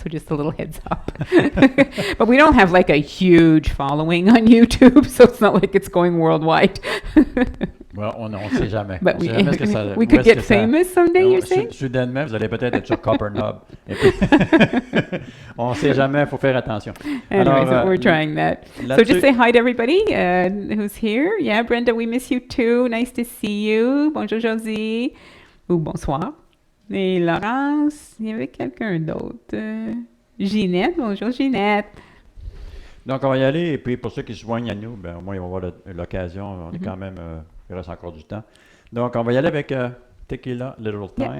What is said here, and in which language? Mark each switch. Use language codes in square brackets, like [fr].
[en] So just a little heads up. But we don't have like a huge following on YouTube, so it's not like it's going worldwide. [fr] Well, on ne sait jamais. [en] But we could get famous someday, you're saying? [fr] Soudainement, vous allez peut-être être sur Copper Knob. On ne sait jamais, il faut faire attention. [en] Anyway, so we're trying that. So just say hi to everybody who's here. Yeah, Brenda, we miss you too. Nice to see you. [fr] Bonjour, Josie. Ou bonsoir. Et Laurence, il y avait quelqu'un d'autre. Ginette, bonjour Ginette. Donc, on va y aller. Et puis, pour ceux qui se joignent à nous, ben, au moins, ils vont avoir l'occasion. On est quand même... il reste encore du temps. Donc, on va y aller avec Tequila Little Time.